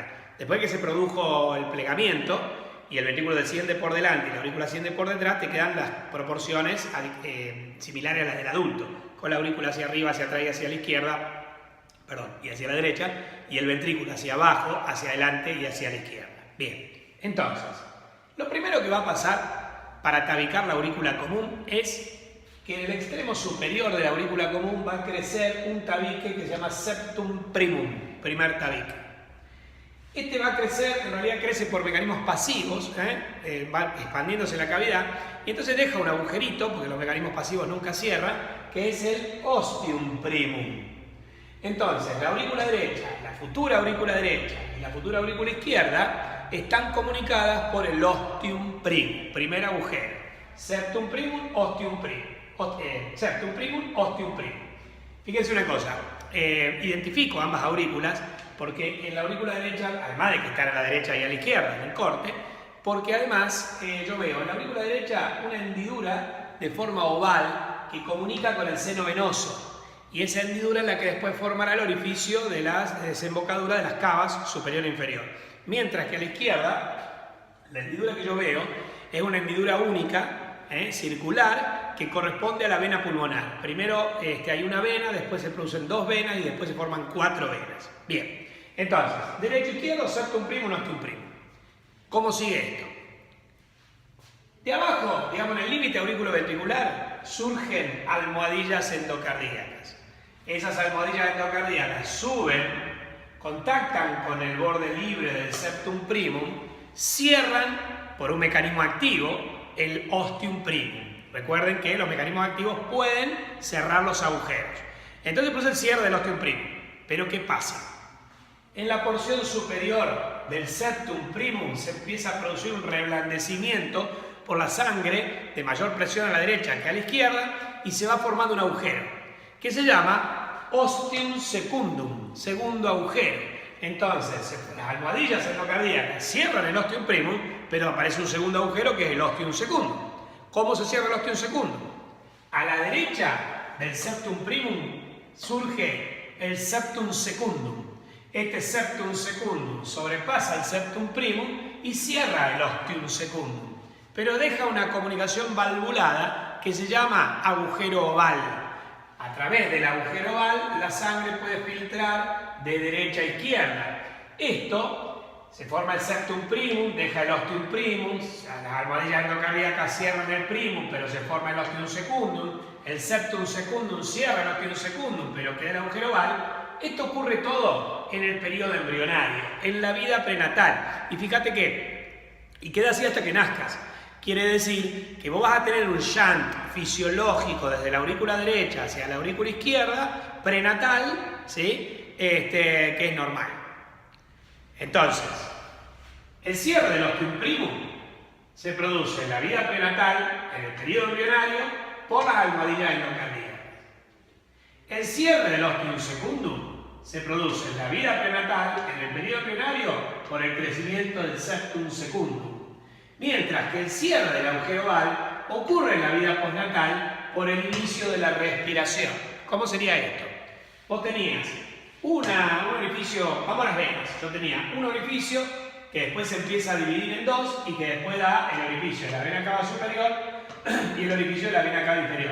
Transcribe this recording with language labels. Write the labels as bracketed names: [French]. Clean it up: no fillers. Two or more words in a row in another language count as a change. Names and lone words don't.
[Spanish] Después de que se produjo el plegamiento y el ventrículo desciende por delante y la aurícula asciende por detrás, te quedan las proporciones similares a las del adulto, con la aurícula hacia arriba, hacia atrás y hacia la izquierda, perdón, y hacia la derecha, y el ventrículo hacia abajo, hacia adelante y hacia la izquierda. Bien, entonces, lo primero que va a pasar para tabicar la aurícula común es que en el extremo superior de la aurícula común va a crecer un tabique que se llama [Latin] septum primum, [Spanish] primer tabique. Este va a crecer, en realidad crece por mecanismos pasivos, va expandiéndose la cavidad, y entonces deja un agujerito, porque los mecanismos pasivos nunca cierran, que es el [Latin] ostium primum. [Spanish] Entonces, la aurícula derecha, la futura aurícula derecha y la futura aurícula izquierda están comunicadas por el [Latin] ostium primum, [Spanish] primer agujero. [Latin] Septum primum, ostium primum. Septum primum, ostium primum. [Spanish] Fíjense una cosa, identifico ambas aurículas porque en la aurícula derecha, además de que están a la derecha y a la izquierda en el corte, porque además yo veo en la aurícula derecha una hendidura de forma oval que comunica con el seno venoso. Y esa hendidura es la que después formará el orificio de la desembocadura de las cavas superior e inferior. Mientras que a la izquierda, la hendidura que yo veo es una hendidura única, circular, que corresponde a la vena pulmonar. Primero hay una vena, después se producen dos venas y después se forman 4 venas. Bien, entonces, derecho, izquierdo, [Latin] septum primum, ostium primum. [Spanish] ¿Cómo sigue esto? De abajo, digamos en el límite aurículo-ventricular, surgen almohadillas endocardíacas. Esas almohadillas endocardíacas suben, contactan con el borde libre del [Latin] septum primum, [Spanish] cierran por un mecanismo activo el [Latin] ostium primum. [Spanish] Recuerden que los mecanismos activos pueden cerrar los agujeros. Entonces produce el cierre del [Latin] ostium primum. [Spanish] Pero ¿qué pasa? En la porción superior del [Latin] septum primum [Spanish] se empieza a producir un reblandecimiento por la sangre de mayor presión a la derecha que a la izquierda y se va formando un agujero que se llama [Latin] ostium secundum, [Spanish] segundo agujero. Entonces, las almohadillas endocardíacas cierran el [Latin] ostium primum, [Spanish] pero aparece un segundo agujero que es el [Latin] ostium secundum. [Spanish] ¿Cómo se cierra el [Latin] ostium secundum? [Spanish] A la derecha del [Latin] septum primum [Spanish] surge el [Latin] septum secundum. [Spanish] Este [Latin] septum secundum [Spanish] sobrepasa el [Latin] septum primum [Spanish] y cierra el [Latin] ostium secundum, [Spanish] pero deja una comunicación valvulada que se llama agujero oval. A través del agujero oval la sangre puede filtrar de derecha a izquierda. Esto se forma el [Latin] septum primum, [Spanish] deja el [Latin] ostium primum, [Spanish] las almohadillas endocardíacas cierran el primum, pero se forma el [Latin] ostium secundum, [Spanish] el [Latin] septum secundum [Spanish] cierra el [Latin] ostium secundum, [Spanish] pero queda el agujero oval. Esto ocurre todo en el periodo embrionario, en la vida prenatal. Y fíjate y queda así hasta que nazcas. Quiere decir que vos vas a tener un shunt fisiológico desde la aurícula derecha hacia la aurícula izquierda, prenatal, ¿sí? Que es normal. Entonces, el cierre del [Latin] ostium primum [Spanish] se produce en la vida prenatal, en el periodo embrionario, por las almohadillas endocardíacas. El cierre del [Latin] ostium secundum [Spanish] se produce en la vida prenatal, en el periodo embrionario, por el crecimiento del [Latin] septum secundum. [Spanish] Mientras que el cierre del agujero oval ocurre en la vida postnatal por el inicio de la respiración. ¿Cómo sería esto? Vos tenías un orificio, vamos a las venas, yo tenía un orificio que después se empieza a dividir en dos y que después da el orificio de la vena cava superior y el orificio de la vena cava inferior.